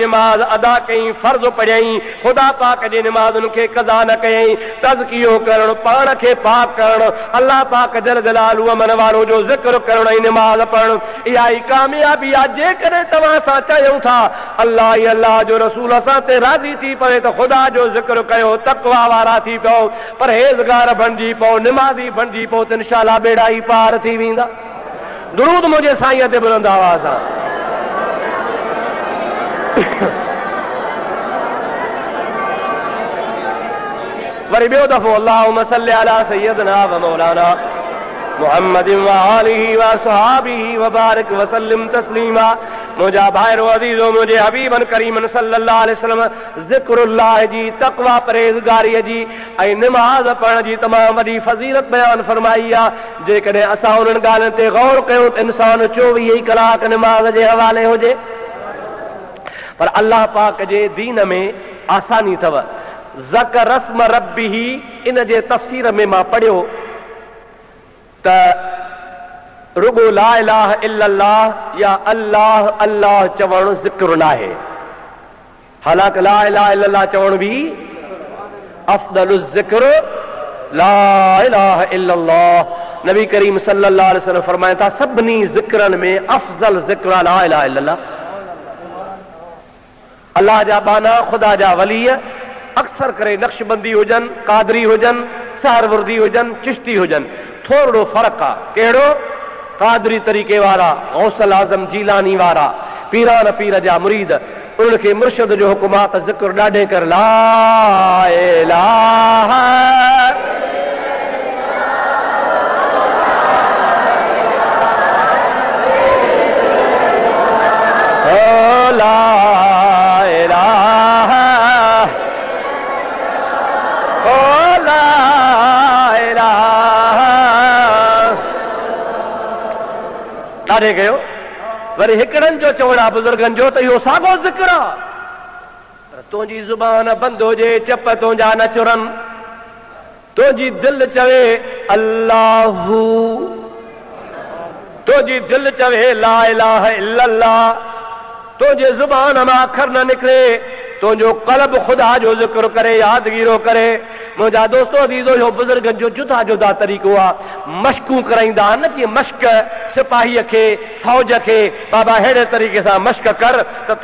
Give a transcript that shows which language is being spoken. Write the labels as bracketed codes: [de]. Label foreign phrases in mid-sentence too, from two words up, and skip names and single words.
[sd] नमाज अदा कई फर्ज पढ़ई खुदा पाक जी नमाज उनके कज़ा न कयई तज़कियो करण पाण के पाक करण अल्लाह पाक [ar] جل جلاله [sd] अमन वालो जो जिक्र करण ऐं नमाज पढ़ण इहा ई कामयाबी आ जेकॾहिं तव्हां सां चयूं था अल्लाह ई अल्लाह जो रसूल असां ते राज़ी थी पवे त खुदा जो जिक्र कयो तक़वा वारा थी पियो परहेज़गार बणिजी पओ निमाज़ी बणिजी पओ त इंशाअल्लाह बेड़ा ई पार थी वेंदा दुरूद मुंहिंजे साईं ते बुलंद आवाज़ सां वरी ॿियो दफ़ो [ar] اللهم صل على سيدنا ومولانا محمد وآله وأصحابه وبارك وسلم تسليما [sd] मुंहिंजा भाइरो अज़ीज़ो मुंहिंजे हबीबन करीमन [ar] صلى الله عليه وسلم [sd] ज़िक्रुल्लाह जी तक़वा परहेज़गारीअ जी ऐं निमाज़ पढ़ण जी तमामु वॾी फ़ज़ीलत बयान फरमाई आहे जेकॾहिं असां उन्हनि ॻाल्हियुनि ते गौर कयूं त इंसान 24 कलाक निमाज़ जे हवाले हुजे पर अल्लाह पाक जे दीन में आसानी अथव [ar] وذكر اسم ربه [sd] इन जे तफ़सीर में मां पढ़ियो त रुगो [ar] لا إله إلا الله يا الله الله [sd] चवण ज़िक्र नाहे हालांकि [ar] لا إله إلا الله [sd] चवण भी [ar] أفضل الذكر لا إله إلا الله [sd] नबी करीम [ar] صلى الله عليه وسلم [sd] फरमाया था सभिनी ज़िक्रनि में अफ़ज़ल ज़िक्र [ar] لا إله إلا الله [sd] अल्लाह जा बाना खुदा जा वली अक्सर करे नक्शबंदी हुजन कादरी हुजन सहरवर्दी हुजन चिश्ती हुजन थोड़ो फर्क आ केड़ो कादरी तरीके वारा गौसल आजम जीलानी वारा पीरान पीर जा मुरीद उनके मुर्शिद जो हुकुमात जिक्र ॾाढे कर [ar] لا إله لا إله [sd] ॾाढे कयो वरी हिकिड़नि जो चवणा बुज़ुर्गनि जो त इहो साॻियो ज़िक्र आहे तुंहिंजी ज़ुबान बंदि हुजे चप तुंहिंजा न चुरनि तुंहिंजी दिलि चवे अल्लाहू तुंहिंजी दिलि चवे [ar] لا إله إلا الله [sd] तुंहिंजे ज़ुबान मां अखर न निकिरे तुंहिंजो क़ल्ब खुदा जो ज़िक्र करे यादगीरो करे मुंहिंजा दोस्तो अज़ीज़ो इहो बुज़ुर्गनि जो जुदा जुदा तरीक़ो आहे मश्कूं कराईंदा न जीअं मश्क सिपाहीअ खे फ़ौज खे बाबा अहिड़े तरीक़े सां मश्क कर त